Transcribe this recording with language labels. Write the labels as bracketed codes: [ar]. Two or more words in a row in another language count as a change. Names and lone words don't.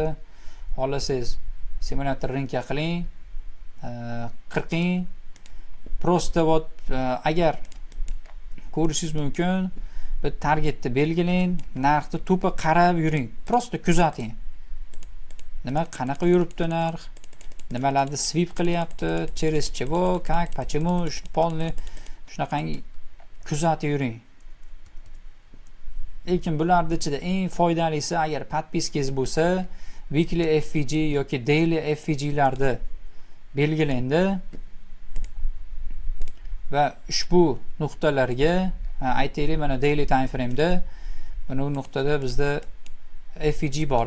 [uz] Xohlasangiz simulyator ringga qiling, qirqing. [ru] Просто вот [uz] agar ko'rishingiz mumkin, bir targetni belgilang, narxni to'pa qarab yuring. Prosta kuzating. Nima qanaqa yuribdi narx? Nimalarni sweep qilyapti? [ru] Через чего, как, почему, полный [uz] shunaqangi kuzatib yuring. Lekin bularning ichida eng foydalisi agar podpiskangiz bo'lsa, weekly FVG yoki daily FVG larda belgilandi va ushbu nuqtalarga aytaylik, mana [en] daily time frame [uz] da mana bu nuqtada bizda FVG bor.